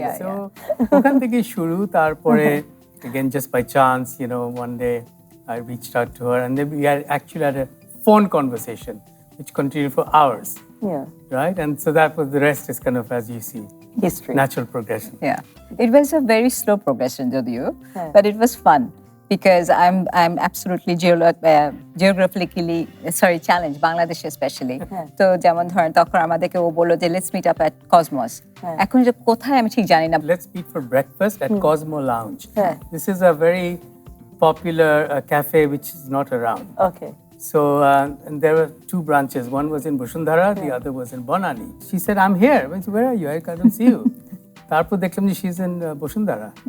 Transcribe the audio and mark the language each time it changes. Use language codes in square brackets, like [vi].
[en] So, [bn] ওখান থেকে শুরু, তারপরে [en] again just by chance, one day I reached out to her, and then we actually had a phone conversation, which continued for hours. Yeah. Right, and so that was the rest is kind of as you see. History. Natural progression. Yeah. It was a very slow progression, Jodhio, but it was fun because I'm absolutely geographically challenged, Bangladesh especially. [bn] তো যেমন ধরেন তখন আমাদেরকে ও বলল যে [en] let's meet up at Cosmos. [bn] এখন যে কোথায় আমি ঠিক জানি না. [en] Let's meet for breakfast at Cosmo Lounge. This is a very popular cafe which is not around. Okay. So, and there were two branches. One was in Bushundhara, the other was in Bonani. She said, "I'm here." I went, "Where are you? I can't see you." [bn] তারপর দেখলাম যে [en] she's in Bushundhara.